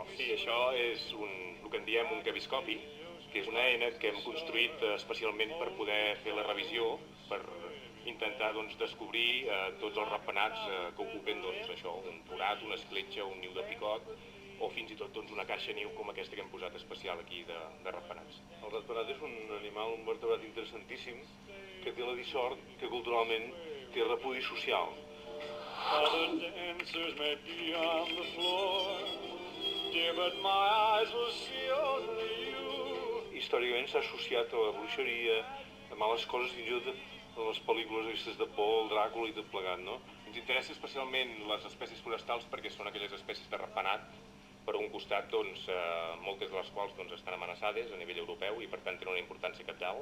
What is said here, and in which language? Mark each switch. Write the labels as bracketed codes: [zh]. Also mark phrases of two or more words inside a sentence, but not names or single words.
[ca] Sí, això és el que en diem un cabiscopi, que és una eina que hem construït especialment per poder fer la revisió, per intentar descobrir tots els ratpenats que ocupen això, un forat, una escletxa, un niu de picot, o fins i tot una caixa niu com aquesta que hem posat especial aquí de ratpenats. El ratpenat és un animal, un vertebrat interessantíssim, que té la dissort que culturalment té repudi social. [en] Other dancers may be on the floor, dear, but my eyes will see only you. [ca] Històricament s'ha associat a la bruixeria, a males coses, fins i tot a les pel·lícules aquestes de por, el Dràcula i tot plegat, no? Ens interessa especialment les espècies forestals perquè són aquelles espècies de ratpenat, per un costat, moltes de les quals estan amenaçades a nivell europeu i per tant tenen una importància cabdal.